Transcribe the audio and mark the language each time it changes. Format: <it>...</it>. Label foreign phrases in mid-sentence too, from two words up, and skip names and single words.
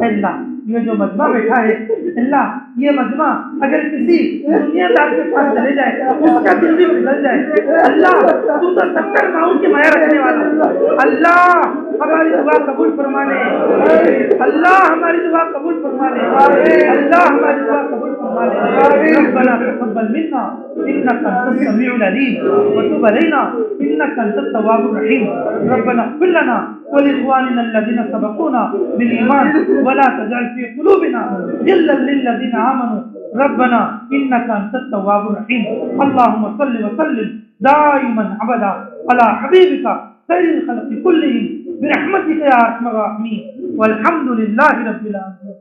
<hi>अल्लाह ये जो मजमा बैठा है अल्लाह ये मजमा अगर किसी दुनियादार के पास चले जाए उसका दिल भी बदल जाए। अल्लाह तू तो 70 माओं की माया रखने वाला, अल्लाह हमारी दुआ कबूल फरमाने, अल्लाह हमारी दुआ कबूल फरमाने, अल्लाह हमारी दुआ कबूल फरमाने।</hi> <ar>ربنا تقبل منا إنك أنت السميع العليم و تب علينا إنك أنت التواب الرحيم. ربنا اغفر لنا و لإخواننا الذين سبقونا بالإيمان و لا تجعل في قلوبنا غلا للذين آمنوا ربنا إنك أنت التواب الرحيم. اللهم صل و سلم دائما أبدا على حبيبك خير الخلق كلهم برحمتك يا أرحم الراحمين والحمد لله رب العالمين.</ar>